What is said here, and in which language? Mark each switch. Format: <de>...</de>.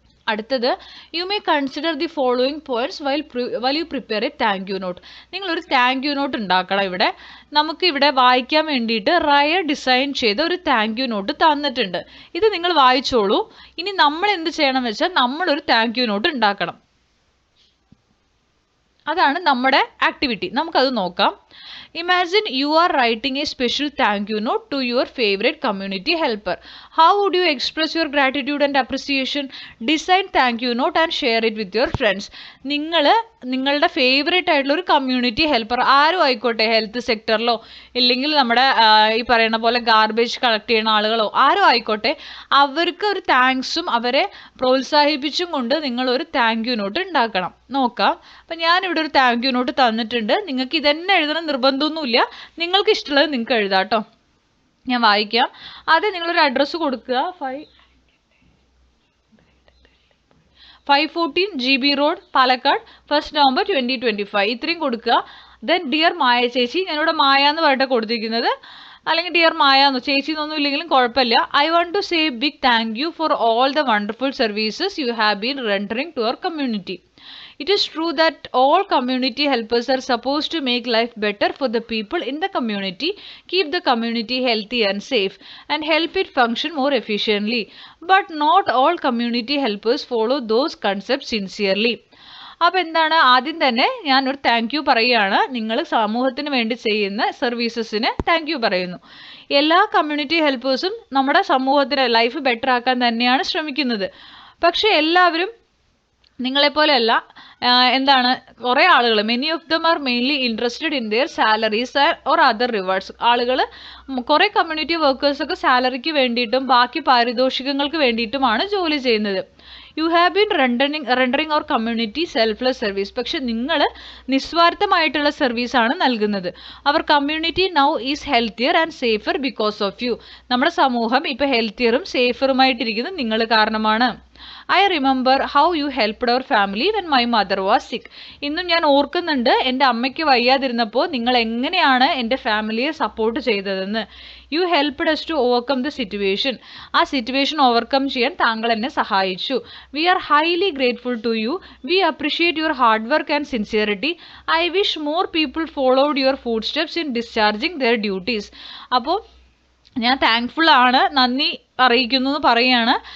<ml>അടുത്തത്</ml> <en>You may consider the following points while you prepare a thank you note.</en> <ml>നിങ്ങളൊരു thank you not ഉണ്ടാക്കണം. ഇവിടെ നമുക്കിവിടെ വായിക്കാൻ വേണ്ടിയിട്ട് റയ ഡിസൈൻ ചെയ്ത ഒരു താങ്ക് യു നോട്ട് തന്നിട്ടുണ്ട്. ഇത് നിങ്ങൾ വായിച്ചോളൂ. ഇനി നമ്മൾ എന്ത് ചെയ്യണം വെച്ചാൽ നമ്മളൊരു താങ്ക് യു നോട്ട് ഉണ്ടാക്കണം. അതാണ് നമ്മുടെ ആക്ടിവിറ്റി. നമുക്കത് നോക്കാം.</ml> <en>Imagine you are writing a special thank you note to your favorite community helper. How would you express your gratitude and appreciation? Design thank you note and share it with your friends.</en> <ml>നിങ്ങളുടെ favourite ആയിട്ടുള്ള ഒരു community helper ആരും ആയിക്കോട്ടെ, health സെക്ടറിലോ ഇല്ലെങ്കിൽ നമ്മുടെ ഈ പറയുന്ന പോലെ ഗാർബേജ് കളക്ട് ചെയ്യുന്ന ആളുകളോ ആരും ആയിക്കോട്ടെ, അവർക്ക് ഒരു താങ്ക്സും അവരെ പ്രോത്സാഹിപ്പിച്ചും കൊണ്ട് നിങ്ങളൊരു താങ്ക് യു നോട്ട് ഉണ്ടാക്കണം. നോക്കാം. അപ്പം ഞാനിവിടെ ഒരു താങ്ക് യു നോട്ട് തന്നിട്ടുണ്ട്. നിങ്ങൾക്ക് ഇതന്നെ എഴുതണം നിർബന്ധമൊന്നുമില്ല, നിങ്ങൾക്ക് ഇഷ്ടമുള്ളത് നിങ്ങൾക്ക് എഴുതാം കേട്ടോ. ഞാൻ വായിക്കാം. ആദ്യം നിങ്ങളൊരു അഡ്രസ്സ് കൊടുക്കുക. 514 GB റോഡ്, പാലക്കാട്, 1 November 2025. ഇത്രയും കൊടുക്കുക.</ml> <en>then dear</en> <ml>മായ ചേച്ചി, ഞാനിവിടെ മായ എന്ന് പറഞ്ഞിട്ട് കൊടുത്തിരിക്കുന്നത്, അല്ലെങ്കിൽ ഡിയർ മായ എന്നോ ചേച്ചി എന്നൊന്നും ഇല്ലെങ്കിലും കുഴപ്പമില്ല.</ml> <en>I want to say big thank you for all the wonderful services you have been rendering to our community. It is true that all community helpers are supposed to make life better for the people in the community, keep the community healthy and safe, and help it function more efficiently. But not all community helpers follow those concepts sincerely.</en> <ml>അപ്പോൾ എന്താണ്, ആദ്യം തന്നെ ഞാനൊരു thank you പറയുകയാണ്. നിങ്ങൾ സമൂഹത്തിന് വേണ്ടി ചെയ്യുന്ന സർവീസസിന് താങ്ക് യു പറയുന്നു. എല്ലാ കമ്മ്യൂണിറ്റി ഹെൽപ്പേഴ്സും നമ്മുടെ സമൂഹത്തിന് ലൈഫ് ബെറ്റർ ആക്കാൻ തന്നെയാണ് ശ്രമിക്കുന്നത്. പക്ഷേ എല്ലാവരും നിങ്ങളെപ്പോലെയല്ല. എന്താണ്, കുറേ ആളുകൾ,</ml> <en>Many of them are mainly interested in their salaries or other rewards.</en> <ml>ആളുകൾ കുറേ കമ്മ്യൂണിറ്റി വർക്കേഴ്സൊക്കെ സാലറിക്ക് വേണ്ടിയിട്ടും ബാക്കി പാരിതോഷികങ്ങൾക്ക് വേണ്ടിയിട്ടുമാണ് ജോലി ചെയ്യുന്നത്.</ml> <en>You have been rendering our community selfless service.</en> <ml>പക്ഷെ നിങ്ങൾ നിസ്വാർത്ഥമായിട്ടുള്ള സർവീസാണ് നൽകുന്നത്.</ml> <en>Our community now is healthier and safer because of you.</en> <ml>നമ്മുടെ സമൂഹം ഇപ്പോൾ ഹെൽത്തിയറും സേഫറുമായിട്ടിരിക്കുന്നത് നിങ്ങൾ കാരണമാണ്.</ml> <en>I remember how you helped our family when my mother was sick.</en> <ml>ഇന്നും ഞാൻ ഓർക്കുന്നുണ്ട് എൻ്റെ അമ്മയ്ക്ക് വയ്യാതിരുന്നപ്പോൾ നിങ്ങൾ എങ്ങനെയാണ് എൻ്റെ ഫാമിലിയെ സപ്പോർട്ട് ചെയ്തതെന്ന്.</ml> <en>You helped us to overcome the situation.</en> <ml>ആ സിറ്റുവേഷൻ ഓവർകം ചെയ്യാൻ താങ്കൾ എന്നെ സഹായിച്ചു.</ml> <en>We are highly grateful to you. We appreciate your hard work and sincerity. I wish more people followed your footsteps in discharging their duties.</en> <ml>അപ്പോൾ ഞാൻ thankful ആണ്, നന്ദി അറിയിക്കുന്നു എന്ന് പറയുകയാണ്.</ml>